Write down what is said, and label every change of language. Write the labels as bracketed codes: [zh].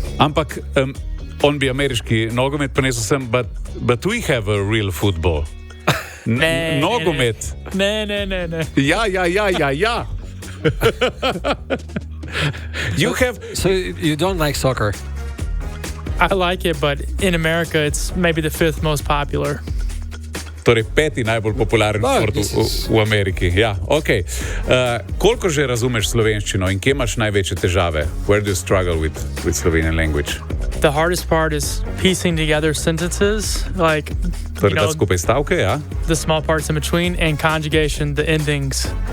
[sl] Ampak on bi ameriški nogomet prinesel sem, [en] but we have a real football. [sl] Nogomet. Ne. Ja. [en] So you don't like soccer? I like it, but in America, it's maybe the 5th most popular. [sl] Torej, 5. najbolj popularen šport v Ameriki. Ja, okay. Koliko že razumeš slovenščino in kje imaš največje težave? [en] Where do you struggle with Slovenian language? The hardest part is piecing together sentences, like [sl] skupaj stavke, ja? [en] The small parts in between, and conjugation, the endings.